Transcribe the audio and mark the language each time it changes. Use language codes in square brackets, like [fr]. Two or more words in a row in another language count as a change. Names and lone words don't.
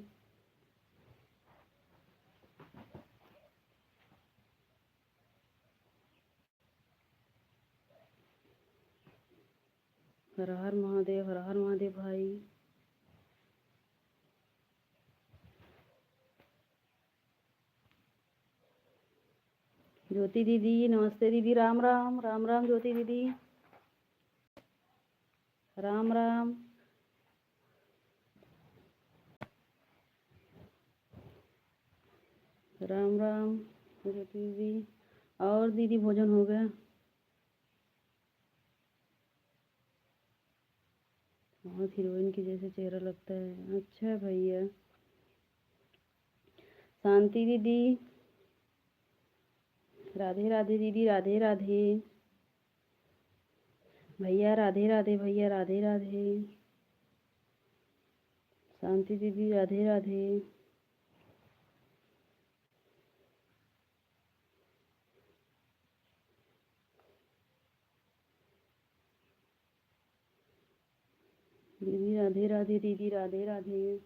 [hi] हर हर महादेव, हर हर महादेव भाई। ज्योति दीदी नमस्ते दीदी, राम राम, राम राम ज्योति दीदी, राम राम। राम राम ज्योति दीदी। और दीदी भोजन हो गया? बहुत हीरोइन की जैसे चेहरा लगता है। अच्छा भैया। शांति दीदी, राधे राधे दीदी, राधे राधे भैया, राधे राधे भैया, राधे राधे। शांति दीदी, राधे राधे। दीदी राधे राधे, दीदी राधे राधे।